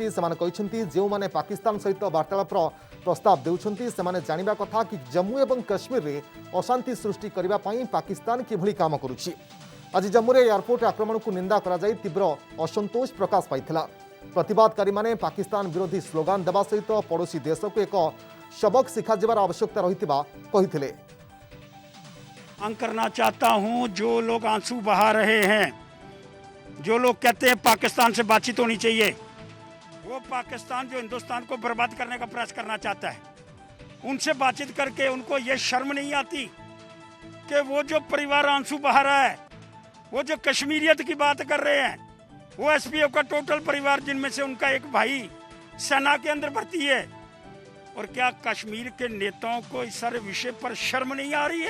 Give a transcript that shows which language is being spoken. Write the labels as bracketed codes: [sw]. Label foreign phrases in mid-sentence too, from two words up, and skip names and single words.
[or] ସେମାନେ କହିଛନ୍ତି ଯେଉଁମାନେ ପାକିସ୍ତାନ ସହିତ ବାର୍ତ୍ତାଳାପର ପ୍ରସ୍ତାବ ଦେଉଛନ୍ତି ସେମାନେ ଜାଣିବା କଥା କି ଜମ୍ମୁ ଏବଂ କାଶ୍ମୀରରେ ଅଶାନ୍ତି ସୃଷ୍ଟି କରିବା ପାଇଁ ପାକିସ୍ତାନ କିଭଳି କାମ କରୁଛି। ଆଜି ଜମ୍ମୁରେ ଏୟାରପୋର୍ଟ ଆକ୍ରମଣକୁ ନିନ୍ଦା କରାଯାଇ ତୀବ୍ର ଅସନ୍ତୋଷ ପ୍ରକାଶ ପାଇଥିଲା। ପ୍ରତିବାଦକାରୀମାନେ ପାକିସ୍ତାନ ବିରୋଧୀ ସ୍ଲୋଗାନ ଦେବା ସହିତ ପଡ଼ୋଶୀ ଦେଶକୁ ଏକ ସବକ ଶିଖାଯିବାର ଆବଶ୍ୟକତା ରହିଥିବା କହିଥିଲେ। [hi] मांग करना चाहता हूं, जो लोग आंसू बहा रहे हैं, जो लोग कहते हैं पाकिस्तान से बातचीत होनी चाहिए, वो पाकिस्तान जो हिंदुस्तान को बर्बाद करने का प्रयास करना चाहता है, उनसे बातचीत करके उनको ये शर्म नहीं आती कि वो जो परिवार आंसू बहा रहा है, वो जो कश्मीरियत की बात कर रहे हैं, वो एसपीओ का टोटल परिवार जिनमें से उनका एक भाई सेना के अंदर भर्ती है, और क्या कश्मीर के नेताओं को इस सारे विषय पर शर्म नहीं आ रही है?